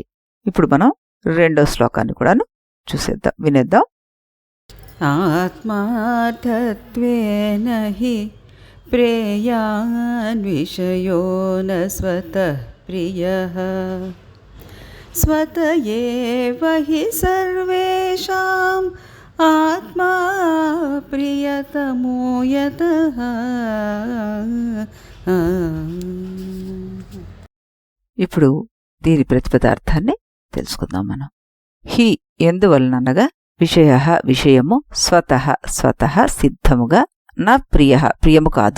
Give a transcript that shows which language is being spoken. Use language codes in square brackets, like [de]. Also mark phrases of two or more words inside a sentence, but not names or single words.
[te] ఇప్పుడు మనం రెండో శ్లోకాన్ని కూడాను చూసేద్దాం, వినేద్దాం. [sa] ఆత్మార్థత్వేన హి ప్రేయాన్ విషయో న స్వతః ప్రియః स्वत एव हि सर्वेषाम् आत्मा प्रियतमो यतः। [te] ఇప్పుడు దీని ప్రతిపదార్థాన్ని తెలుసుకుందాం మనం. హి ఎందువలనగా విషయ విషయము స్వతః సిద్ధముగా న ప్రియ ప్రియము కాదు.